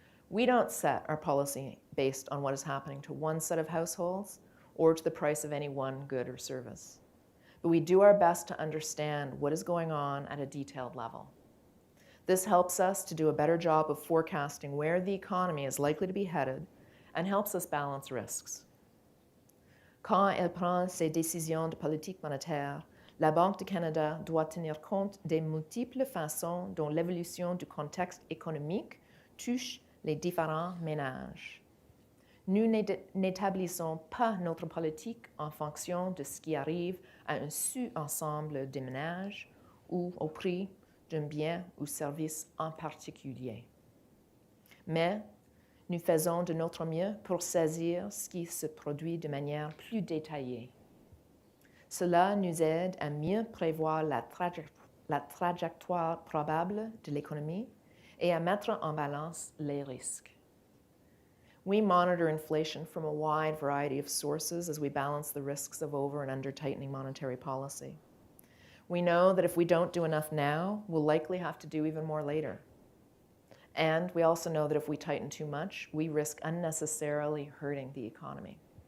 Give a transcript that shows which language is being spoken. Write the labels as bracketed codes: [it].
[en] We don't set our policy based on what is happening to one set of households or to the price of any one good or service. But we do our best to understand what is going on at a detailed level. This helps us to do a better job of forecasting where the economy is likely to be headed and helps us balance risks. [fr] Quand elle prend ses décisions de politique monétaire, la Banque du Canada doit tenir compte des multiples façons dont l'évolution du contexte économique touche les différents ménages. Nous n'établissons pas notre politique en fonction de ce qui arrive à un sous-ensemble des ménages ou au prix d'un bien ou service en particulier. Mais nous faisons de notre mieux pour saisir ce qui se produit de manière plus détaillée. Cela nous aide à mieux prévoir la trajectoire probable de l'économie et à mettre en balance les risques. [en] We monitor inflation from a wide variety of sources as we balance the risks of over and under tightening monetary policy. We know that if we don't do enough now, we'll likely have to do even more later. And we also know that if we tighten too much, we risk unnecessarily hurting the economy.